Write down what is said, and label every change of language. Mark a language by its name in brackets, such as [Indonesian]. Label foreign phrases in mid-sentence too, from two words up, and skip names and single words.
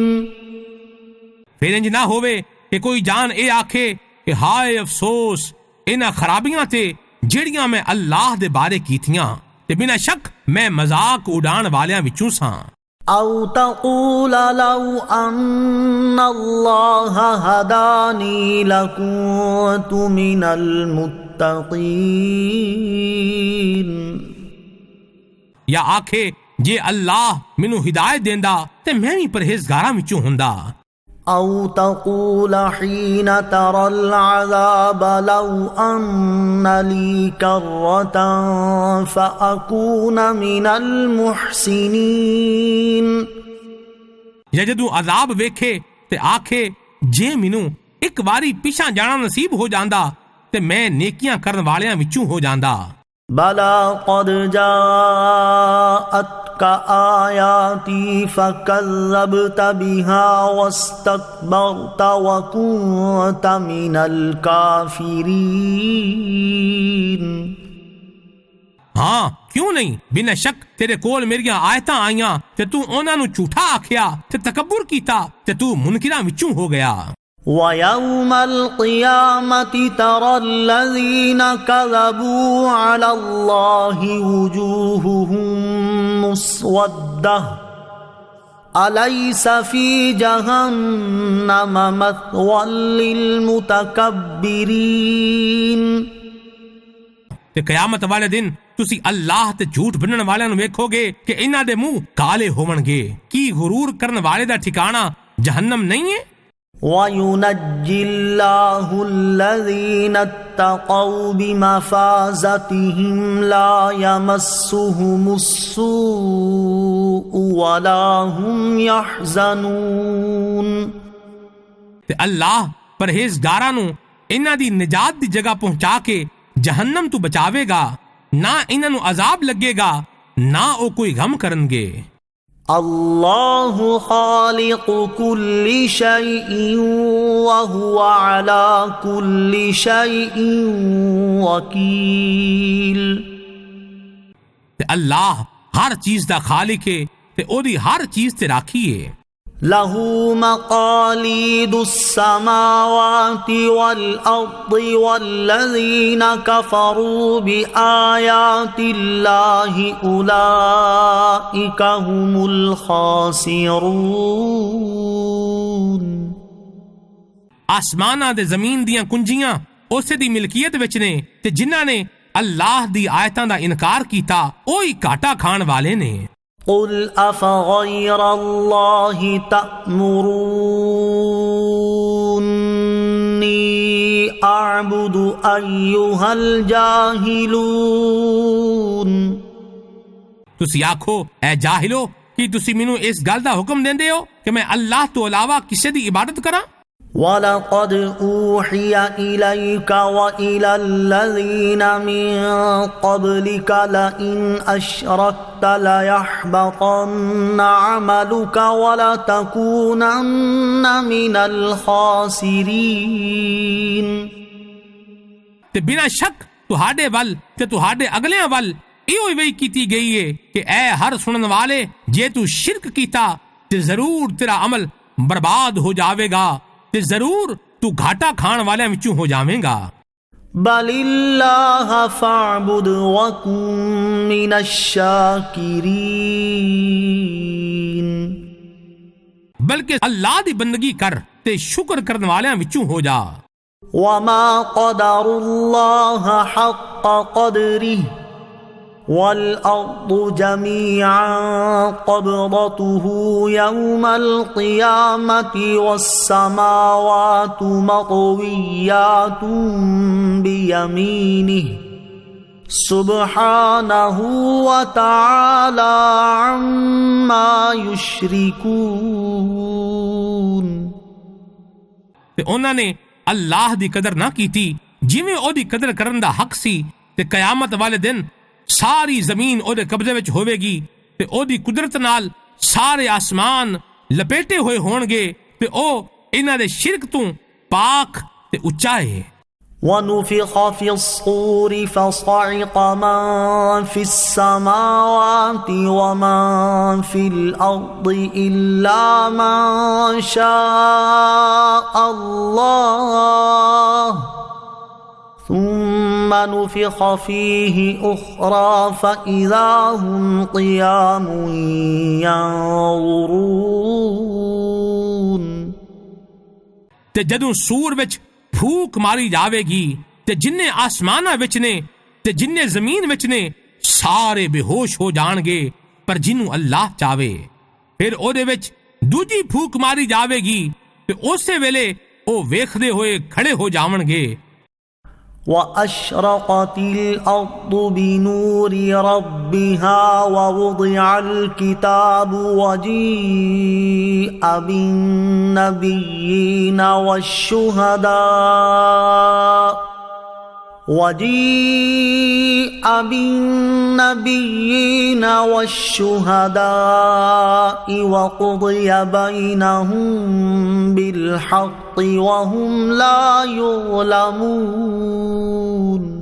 [Punjabi] پھر انج نہ ہوئے کہ کوئی جان اے آکھے کہ ہائے افسوس انہاں خرابیاں تے جڑیاں میں اللہ دے بارے کیتیاں تے بنا شک میں مذاق اڑان والیاں وچوں ساں۔ [Arabic] او تقول لو ان اللہ ہدانی لکنت من المتقین۔ [Punjabi] یا آکھے جے اللہ مینوں ہدایت دیندا تے میں بھی پرہیزگاراں وچوں ہوندا۔ [Arabic] أو تقول حين ترى العذاب لو أن لي كرة فأكون من المحسنين. [Punjabi] یا جدوں عذاب ویکھے تے آکھے جے مینوں ایک واری پیچھا جانا نصیب ہو جاندا تے میں نیکیاں کرن والیاں وچوں ہو جاندا. [Arabic] بلى قد جاءتك آياتي فكذبت بها واستكبرت وكنت من الكافرين. [Punjabi] ہاں کیوں نہیں، بنا شک تیرے کول میریاں آیتاں آئیاں تے تو انہاں نوں جھوٹا آکھیا تے تکبر کیتا تے تو منکراں وچوں ہو گیا. [Arabic] وَيَوْمَ الْقِيَامَةِ تَرَى الَّذِينَ كَذَبُوا عَلَى اللَّهِ وُجُوهُهُمْ مُسْوَدَّةٌ أَلَيْسَ فِي جَهَنَّمَ مَثْوًى لِلْمُتَكَبِّرِينَ. [Punjabi] تے قیامت والے دن تسی اللہ تے جھوٹ بنن والے نوں ویکھو گے کہ انہاں دے منہ کالے ہون گے. کی غرور کرن والے دا ٹھکانہ جہنم نہیں ہے؟ [Arabic] وَيُنَجِّي اللَّهُ الَّذِينَ اتَّقَوْا بِمَفَازَتِهِمْ لَا يَمَسُّهُمُ السُّوءُ وَلَا هُمْ يَحْزَنُونَ. [Punjabi] تے اللہ پرہیزگاراں نوں انہاں دی نجات دی جگہ پہنچا کے جہنم تو بچاوے گا، نہ انہاں نوں عذاب لگے گا، نہ او کوئی غم کرن گے. [Arabic] اللہ خالق کل شیء وہو علی کل شیء وکیل. [Punjabi] تے اللہ ہر چیز دا خالق ہے تے او دی ہر چیز تے راکھی ہے. [Arabic] لہ مقالید السماوات والارض والذین کفروا بآیات اللہ اولئک هم الخاسرون. [Punjabi] آسماناں دے زمین دیاں کنجیاں اسے دی ملکیت وچ نے تے جنہاں نے اللہ دی آیتاں دا انکار کیتا اوہی گھاٹا کھان والے نے. [Arabic] قل افغیر اللہ تأمرونی اعبد ایہا الجاہلون. [Punjabi] تسی آکھو اے جاہلو کہ تسی مینوں اس گل دا حکم دیندے ہو کہ میں اللہ تو علاوہ کسے دی عبادت کراں؟ [Arabic] وَلَقَدْ أُوحِيَ إِلَيْكَ وَإِلَى الَّذِينَ مِن قَبْلِكَ لَئِنْ أَشْرَكْتَ لَيَحْبَطَنَّ عَمَلُكَ وَلَتَكُونَنَّ مِنَ الْخَاسِرِينَ. [Punjabi] تے بنا شک تہاڈے ول تے تہاڈے اگلیاں ول ایہو وہی کیتی گئی ہے کہ اے ہر سنن والے جے تو شرک کیتا تے ضرور تیرا عمل برباد ہو جاوے گا تے ضرور تو گھاٹا کھان والے وچوں ہو جاویں گا. [Arabic] بل اللہ فاعبد وکن من الشاکرین. [Punjabi] بلکہ اللہ دی بندگی کر تے شکر کرن والے وچوں ہو جا. [Arabic] وما قدر اللہ حق قدرہ والأرض جميعا قبضته يوم القيامة والسماوات مطويات بيمينه سبحانه وتعالى عما يشركون. [Punjabi] تے انہاں نے اللہ دی قدر نہ کیتی جویں او دی قدر کرن دا حق سی. تے قیامت والے دن ساری زمین او دے قبضے وچ ہوے گی تے او دی قدرت نال سارے آسمان لپیٹے ہوئے ہون گے تے او انہاں دے شرک تو پاک تے اچا ہے. [Arabic] وَنُفِخَ فِي الصُّورِ فَصَعِقَ مَن فِي السَّمَاوَاتِ وَمَن فِي الْأَرْضِ إِلَّا مَن شَاءَ اللَّهُ ثم نفخ فيه أخرى فإذا هم قيام ينظرون. [Punjabi] تے جدوں سور وچ پھوک ماری جاوے گی تے جننے آسماناں وچ نے تے جننے زمین وچ نے سارے بے ہوش ہو جان گے پر جنوں اللہ چاہے. پھر او دے وچ دوجی پھوک ماری جاوے گی تے اسی ویلے او ویکھدے ہوئے کھڑے ہو جاونگے۔ [Arabic] وَأَشْرَقَتِ الْأَرْضُ بِنُورِ رَبِّهَا وَوُضِعَ الْكِتَابُ وَجِيءَ بِالنَّبِيِّينَ وَالشُّهَدَاءِ وَقُضِيَ بَيْنَهُم بِالْحَقِّ وَهُمْ لَا يُظْلَمُونَ۔